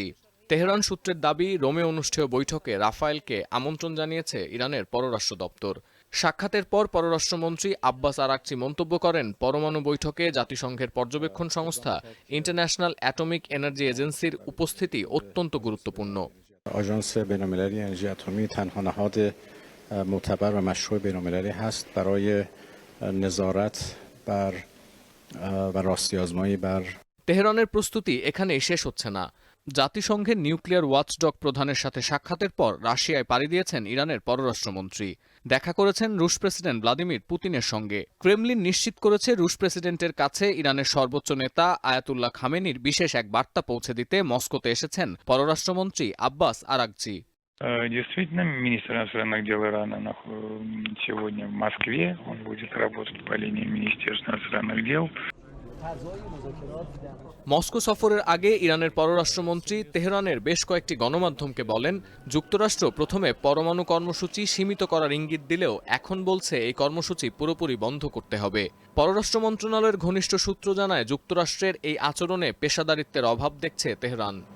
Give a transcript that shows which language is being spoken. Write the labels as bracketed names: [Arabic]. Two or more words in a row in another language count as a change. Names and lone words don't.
[Bangla] তেহরান সূত্রের দাবি, রোমে অনুষ্ঠেয় বৈঠকে রাফায়েলকে আমন্ত্রণ জানিয়েছে ইরানের পররাষ্ট্র দপ্তর। সাক্ষাতের পর পররাষ্ট্রমন্ত্রী আব্বাস আরাকচি মন্তব্য করেন, পরমাণু বৈঠকে জাতিসংঘের পর্যবেক্ষণ সংস্থা ইন্টারন্যাশনাল অ্যাটমিক এনার্জি এজেন্সির উপস্থিতি অত্যন্ত গুরুত্বপূর্ণ। [Persian] آژانس بین‌المللی انرژی اتمی تنها نهاد معتبر و مشروع بین‌المللی هست برای نظارت بر و راستی‌آزمایی بر [Bangla] তেহরানের প্রস্তুতি এখানেই শেষ হচ্ছে না। জাতিসংঘের [English] nuclear watchdog [Bangla] প্রধানের সাথে সাক্ষাতের পর রাশিয়ায় পাড়ি দিয়েছেন ইরানের পররাষ্ট্রমন্ত্রী। দেখা করেছেন রুশ প্রেসিডেন্ট ভ্লাদিমির পুতিনের সঙ্গে। ক্রেমলিন নিশ্চিত করেছে, রুশ প্রেসিডেন্টের কাছে ইরানের সর্বোচ্চ নেতা আয়াতুল্লাহ খামেনির বিশেষ এক বার্তা পৌঁছে দিতে মস্কোতে এসেছেন পররাষ্ট্রমন্ত্রী আব্বাস আরাকচি। [Russian] Действительно, министр иностранных дел Ирана сегодня в Москве. Он будет работать по линии Министерства иностранных дел. [Bangla] মস্কো সফরের আগে ইরানের পররাষ্ট্রমন্ত্রী তেহরানের বেশ কয়েকটি গণমাধ্যমকে বলেন, যুক্তরাষ্ট্র প্রথমে পরমাণু কর্মসূচি সীমিত করার ইঙ্গিত দিলেও এখন বলছে এই কর্মসূচি পুরোপুরি বন্ধ করতে হবে। পররাষ্ট্র মন্ত্রণালয়ের ঘনিষ্ঠ সূত্র জানায়, যুক্তরাষ্ট্রের এই আচরণে পেশাদারিত্বের অভাব দেখছে তেহরান।